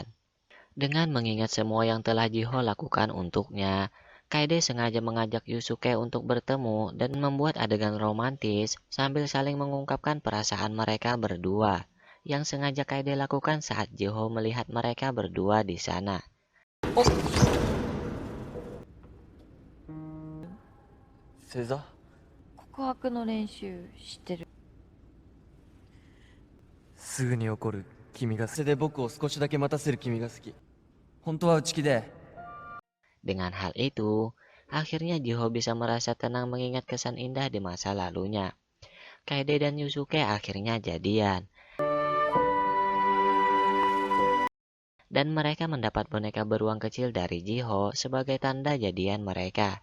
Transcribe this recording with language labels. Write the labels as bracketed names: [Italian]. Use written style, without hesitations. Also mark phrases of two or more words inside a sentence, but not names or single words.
[Indonesian] Dengan mengingat semua yang telah Jiho lakukan untuknya, Kaede sengaja mengajak Yusuke untuk bertemu dan membuat adegan romantis sambil saling mengungkapkan perasaan mereka berdua, yang sengaja Kaede lakukan saat Jiho melihat mereka berdua di sana. [Japanese] 正座告白の練習してる。すぐに怒る君がそれで僕を少しだけ待たせる君が好き。本当は内気で。 [Indonesian] Dengan hal itu, akhirnya Jiho bisa merasa tenang mengingat kesan indah di masa lalunya. Kaede dan Yusuke akhirnya jadian. Dan mereka mendapat boneka beruang kecil dari Jiho sebagai tanda jadian mereka.